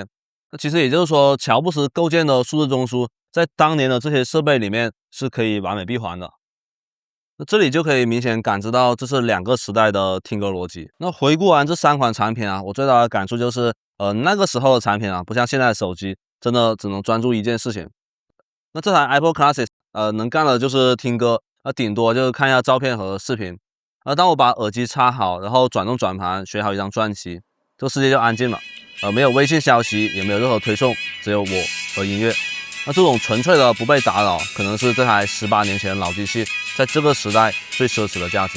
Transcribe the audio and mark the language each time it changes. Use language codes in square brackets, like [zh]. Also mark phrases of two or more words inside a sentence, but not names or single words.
[zh] 那其實也就是說，喬布斯構建的數字中樞，在當年的這些設備裡面是可以完美閉環的。那這裡就可以明顯感知到，這是兩個時代的聽歌邏輯。那回顧完這3款產品啊，我最大的感觸就是，那個時候的產品啊，不像現在的手機，真的只能專注一件事情。那這台 iPod Classic，能幹的就是聽歌，頂多就是看一下照片和視頻。當我把耳機插好，然後轉動轉盤，選好一張專輯，這個世界就安靜了。沒有微信消息，也沒有任何推送，只有我和音樂。那這種純粹的不被打擾，可能是這台18年前的老機器在這個時代最奢侈的價值。